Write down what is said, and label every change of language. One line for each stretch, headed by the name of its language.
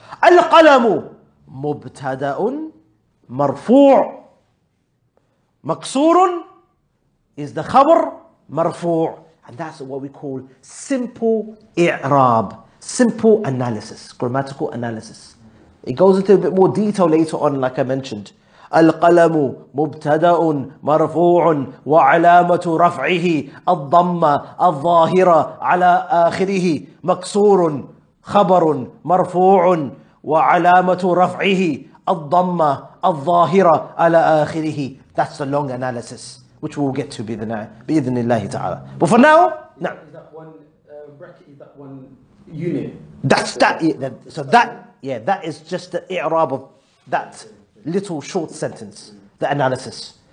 Arabic: Al-qalamu mubtada'un marfu'.
English: Maksurun is the khabar marfu'. And that's what we call simple i'rab, simple analysis, grammatical analysis. It goes into a bit more detail later on, like I mentioned.
Arabic: القلم مبتدأ مرفوع وعلامة رفعه الضمة الظاهرة على آخره مكسور خبر مرفوع وعلامة رفعه الضمة الظاهرة على آخره.
English: That's a long analysis which we'll get to
Arabic: بإذن الله تعالى.
English: But for now, no. Is that one bracket? Is that one unit? That's that. So that is just the i'rab of that little short sentence, the analysis.